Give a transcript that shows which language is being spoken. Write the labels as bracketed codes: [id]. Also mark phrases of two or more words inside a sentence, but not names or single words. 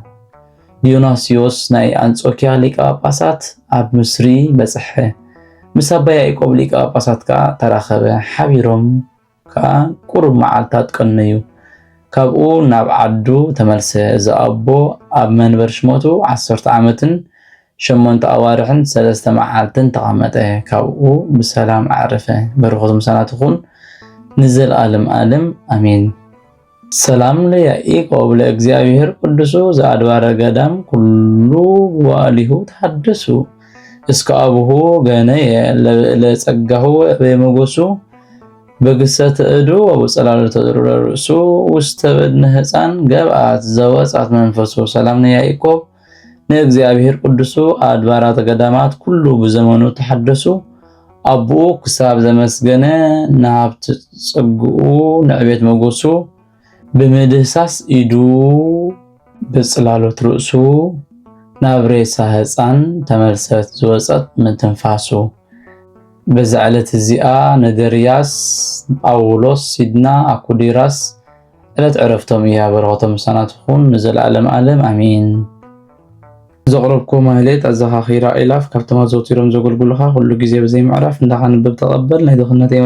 [ti] ዲዮናስዮስ ናይ አንጾኪያ ሊቀ ጳጳሳት ኣብ ምስሪ በጽሐ ምስ ኣባ ያዕቆብ ሊቀ ጳጳሳት ከዓ ተራኸበ ሓቢሮም ከዓ ቁሩብ መዓልታት ቀነዩ ካብኡ ናብ ዓዱ ተመልሰ እዚ ኣቦ ኣብ መንበር ሽሞቱ 10 ዓመትን 8 ኣዋርሕን 3 መዓልትን ተቐመጠ ካብኡ ብሰላም ዓረፈ በረኸቱ ምሳናትኹን ንዘለዓለም ዓለም አሜን [gez] ሰላም ለያዕቆብ ለእግዚአብሔር ቅዱሱ ዘአድባረ ገዳም ኩሉ ዋሊሁ ተሐደሱ እስከ አቡሁ ገነየ ለጸጋሁ በመጎሱ በግሰት እዱ ወበጸላሎተ ርዕሱ ውስተ በድነ ህፃን ገብአት ዘወጻት መንፈሱ ሰላም ለያዕቆብ ለእግዚአብሔር ቅዱሱ አድባራት ገዳማት ኩሉ በዘመኑ ተሐደሱ [ti] አቡኡ ክሳብ ዘመስገነ ናብት ጽጉኡ ንዕቤት መጎሱ በመድህሳስ ኢዱ በጽላሎት ርእሱ ናብ ሬሳ ህፃን ተመልሰት ዝወፀት ምትንፋሱ በዛዕለት እዚኣ ነደርያስ ጳውሎስ ሲድና አኩዲራስ ዕለት ዕረፍቶም እያ በረኸቶም ምሳናትኹን ንዘለዓለም ዓለም አሜን ዘቕረብኩም ማህሌት ኣዘኻኺራ ኢላፍ ካብቶም ኣዘውቲሮም ዘገልግሉኻ ኩሉ ግዜ ብዘይ ምዕራፍ እንዳኻንብብ ተቐበል ናይ ድኽነተይ